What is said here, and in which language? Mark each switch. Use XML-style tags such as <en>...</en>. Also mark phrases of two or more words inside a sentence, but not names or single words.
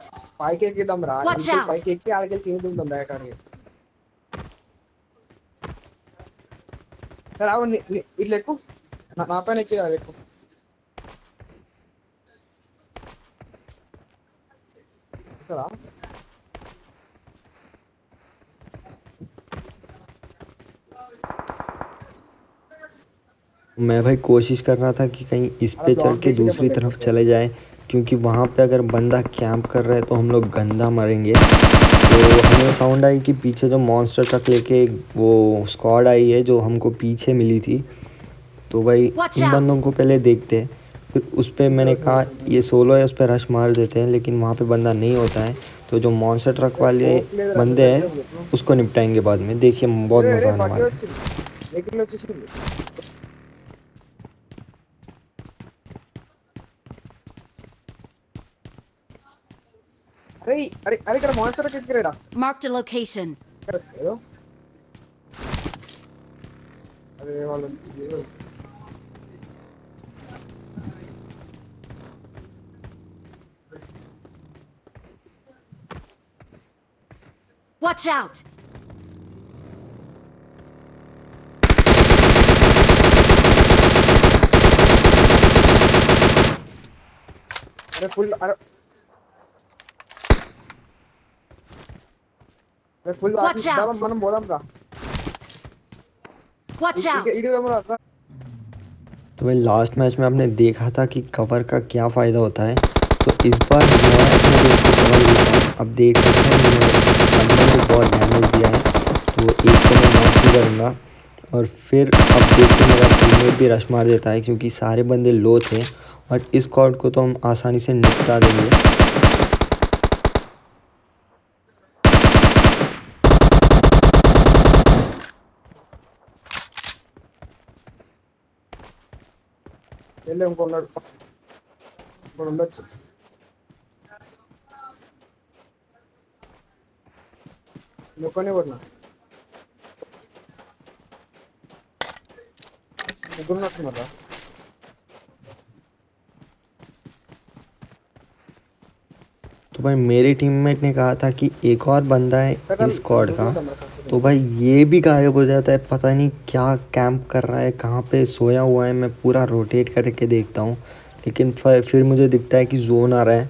<te>పైకి ఎక్కిద్దాం రా,</te> <en>Watch</en> <te>ఇంటికి</te> <en>out!</en> <te>పైకి ఎక్కి ఆడికెళ్ళి తిరుగుతుందాం బ్యాకాడికి. సరే ఆగు, ఇట్లా ఎక్కువ నా పైన ఎక్కి ఎక్కువ. సరా</te> <hi>मैं भाई कोशिश कर रहा था कि कहीं इस</hi> <te>అలా</te> <hi>पे चढ़</hi> <te>బ్లాక్</te> <hi>के</hi> <te>చేసి</te> <hi>दूसरी तरफ चले जाए, क्योंकि वहाँ पे अगर बंदा कैंप कर रहा है तो हम लोग गंदा मरेंगे। तो हमें साउंड आई कि पीछे जो</hi> <en>monster truck</en> <hi>लेके वो स्क्वाड आई है जो हमको पीछे मिली थी। तो भाई</hi> <en>Watch</en> <hi>इन</hi> <en>out!</en> <hi>बंदों को पहले देखते हैं, फिर उस पर मैंने कहा ये सोलो है, उस पर रश मार देते हैं, लेकिन वहाँ पे बंदा नहीं होता है। तो जो</hi> <en>monster truck</en> <hi>वाले</hi> <te>స్కోప్ లేదురా నీ</te> <hi>बंदे</hi> <te>దగ్గర</te> <hi>हैं</hi> <te>చెప్పు.</te> <hi>उसको निपटाएंगे बाद में। देखिए बहुत</hi> <te>రే రే</te> <hi>मज़ा आने</hi> <te>బగ్గి</te> <hi>वाला है।</hi> <te>వచ్చింది, వెహికల్ వచ్చేసింది. అరే అరే అరే ఇక్కడ మాన్స్టర్ ఎక్కిరాడా</te> <en>Marked a location.</en> <te>ఇక్కడ ఏదో. అరే వాళ్ళు</te> <en>Watch out!</en> <te>అరే ఫుల్ అరే ఫుల్</te> <en>Watch out!</en> <te>మనం పోదాం రా.</te> <en>Watch out!</en> <te>ఇటు రా.</te> <hi>तो भाई लास्ट मैच में आपने देखा था कि कवर का क्या फ़ायदा होता है। तो इस बार मैं अपने दोस्त को कवर देता हूँ। अब देख सकते हैं मैंने बंदे को बहुत डैमेज दिया है, तो एक को मैं नॉक भी करूँगा। और फिर अब देखिए मेरा टीममेट भी रश मार देता है, क्योंकि सारे बंदे लो थे और इस स्क्वाड को तो हम आसानी से निपटा देंगे।</hi> <te>వెళ్ళి ఇంకొన్నాడు ఇప్పుడు ఉండొచ్చు. ఇంకొన్ని కొట్టినా ముగ్గురు నట్టున్నారా.</te> <hi>तो भाई मेरे टीममेट ने कहा था कि एक और बंदा है इस स्क्वाड का। तो भाई ये भी गायब हो जाता है, पता नहीं क्या कैंप कर रहा है, कहाँ पे सोया हुआ है। मैं पूरा रोटेट करके देखता हूँ, लेकिन फिर मुझे दिखता है कि जोन आ रहा है।</hi>